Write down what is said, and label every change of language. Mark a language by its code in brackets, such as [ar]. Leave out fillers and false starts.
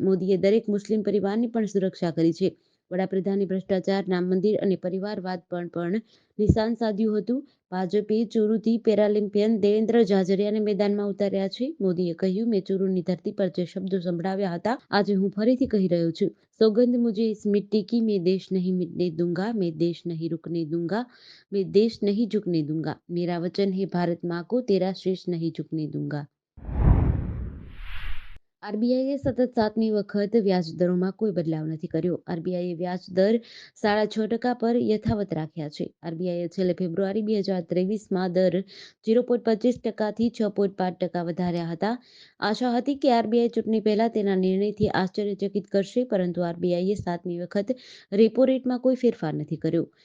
[gu] મોદીએ દરેક મુસ્લિમ પરિવારની પણ સુરક્ષા કરી છે. વડાપ્રધાને ભ્રષ્ટાચાર, રામ મંદિર અને પરિવારવાદ પર પણ નિશાન સાધ્યું હતું. ભાજપે ચુરુથી પેરાલિમ્પિયન દેવેન્દ્ર ઝાઝરિયાને મેદાનમાં ઉતાર્યા છે. મોદીએ કહ્યું, મેં ચુરુની ધરતી પર જે શબ્દો સંભળાવ્યા હતા, આજે હું ફરીથી કહી રહ્યો છું. [hi] સોગંદ મુझे इस मिट्टी की, मैं देश नहीं मिटने दूंगा, मैं देश नहीं रुकने दूंगा, मैं देश नहीं झुकने दूंगा. मेरा वचन है भारत माँ को, तेरा शीश नहीं झुकने दूंगा. [gu] આરબીઆઈએ સતત 7મી વખત વ્યાજદરોમાં કોઈ બદલાવ નથી કર્યો. આરબીઆઈએ વ્યાજદર 6.5% પર યથાવત રાખ્યા છે. આરબીઆઈએ છેલ્લે ફેબ્રુઆરી 2023માં દર 0.25%થી 6.5% વધાર્યા હતા. આશા હતી કે આરબીઆઈ ચૂંટણી પહેલા તેના નિર્ણયથી આશ્ચર્યચકિત કરશે, પરંતુ આરબીઆઈએ 7મી વખત રેપો રેટમાં કોઈ ફેરફાર નથી કર્યો.